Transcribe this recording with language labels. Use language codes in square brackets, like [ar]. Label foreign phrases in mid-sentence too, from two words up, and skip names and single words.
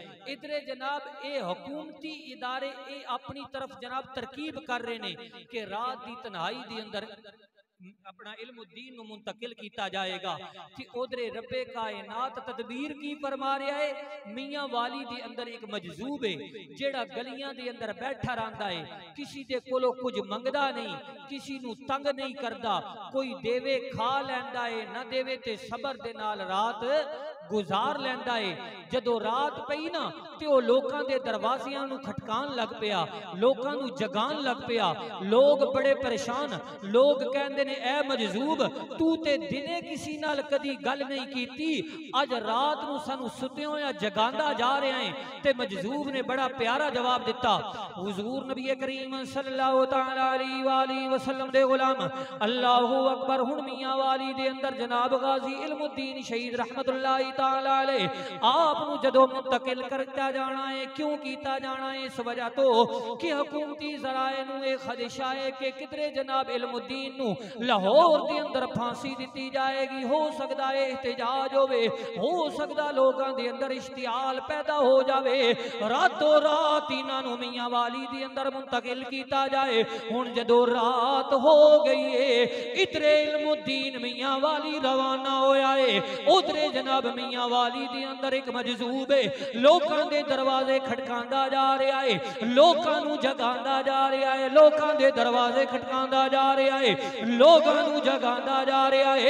[pa] ادھرے جناب یہ حکومتی ادارے یہ اپنی طرف جناب ترکیب کر رہے نے کہ رات کی تنہائی کے اندر اپنا علم الدین نوں منتقل کیا جائے گا. کہ ادھرے ربِ کائنات تدبیر کی فرما رہا ہے، میاں والی دے اندر ایک مجذوب ہے جیہڑا گلیاں دے اندر بیٹھا رہندا ہے، کسی دے کولوں کچھ منگدا نہیں، کسی نوں تنگ نہیں کردا، کوئی دیوے کھا لیندا ہے نہ دیوے تے صبر دے نال رات گزار لیندا ہے. جدوں رات پئی نا تے او لوکاں دے دروازیاں نوں کھٹکان لگ پیا، لوکاں نوں جگان لگ پیا، لوگ بڑے پریشان، لوگ کہندے نے اے مجذوب تو تے دنے کسی نال کدی گل نہیں کیتی، اج رات نوں سانوں ستے ہویا جگاندا جا رہا ہے. تے مجذوب نے بڑا پیارا جواب دتا، حضور نبی کریم [ar] صلى الله تعالى عليه وسلم [pa] دے غلام [ar] الله أكبر. [pa] ہن میاں والی دے اندر جناب غازی علم الدین شہید [ar] رحمة الله تعالى عليه [pa] آپ نوں جدوں منتقل کرتا جانا ہے، کیوں کیتا جانا ہے? اس وجہ تو کہ حکومتی ذرائع نوں یہ خدشہ ہے کہ کدھرے جناب علم الدین نوں لاہور دے اندر پھانسی دی جائے گی، ہو سکتا ہے احتجاج ہووے، ہو سکتا لوگوں کے اندر اشتعال پیدا ہو جائے، راتوں رات انہاں نوں میاں والی دے اندر منتقل کیا جائے. ہن جدوں رات ہو گئی ہے، ادھرے علم الدین میاں والی روانہ ہویا ہے، ادھرے جناب میاں والی دے اندر ایک مجذوب ہے، لوکاں دے دروازے کھٹکاندا جا رہا ہے، لوکاں نوں جگاندا جا رہا ہے، لوکاں دے دروازے کھٹکاندا جا رہا ہے، لوکاں نوں جگاندا جا رہا ہے.